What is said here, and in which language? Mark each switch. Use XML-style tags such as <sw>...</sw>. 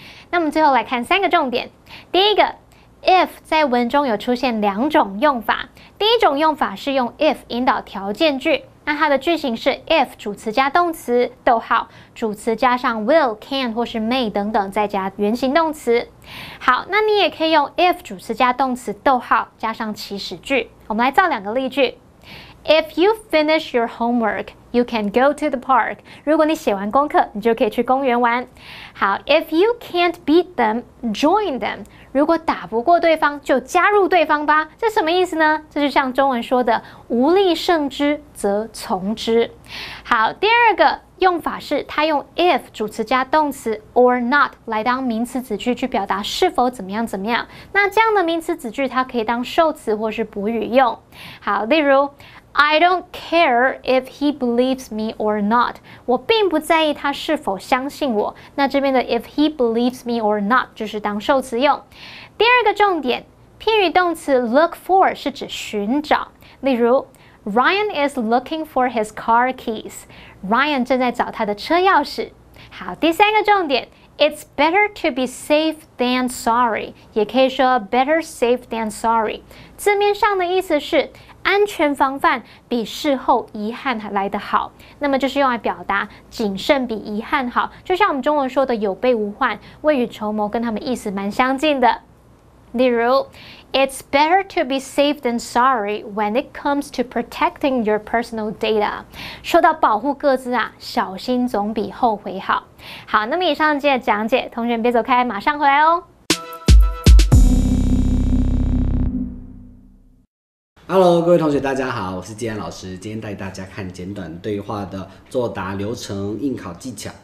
<zh>那么最后来看3个重点，第一个。if 在文中有出现2种用法，第一种用法是用 if 引导条件句，那它的句型是 if 主词加动词，逗号，主词加上 will、can 或是 may 等等，再加原形动词。好，那你也可以用 if 主词加动词，逗号，加上祈使句。我们来造2个例句。</zh> <en>If you finish your homework, you can go to the park.</en> <zh>如果你写完功课，你就可以去公园玩。</zh> <en>好 ，If you can't beat them, join them.</en> <zh>如果打不过对方，就加入对方吧。这什么意思呢？这就像中文说的“无力胜之，则从之”。好，第2个用法是它用 if 主词加动词 or not 来当名词子句去表达是否怎么样怎么样。那这样的名词子句它可以当受词或是补语用。好，例如。</zh> <en>I don't care if he believes me or not.</en> <zh>我并不在意他是否相信我。那这边的</zh> <en>if he believes me or not</en> <zh>就是当受词用。第2个重点，片语动词 look for 是指寻找。例如</zh> <en>Ryan is looking for his car keys.</en> <zh>Ryan 正在找他的车钥匙。好，第3个重点。</zh> <en>It's better to be safe than sorry，</en> <zh>也可以说</zh> <en>better safe than sorry。</en> <zh>字面上的意思是安全防范比事后遗憾还来得好，那么就是用来表达谨慎比遗憾好，就像我们中文说的有备无患，未雨绸缪，跟他们意思蛮相近的。例如</zh> <en>It's better to be safe than sorry when it comes to protecting your personal data。</en> <zh>说到保护个资啊，小心总比后悔好。好，那么以上这些讲解，同学们别走开，马上回来哦。 Hello， 各位同学，大家好，我是季安老师。今天带大家看简短对话的作答流程、应考技巧。</zh>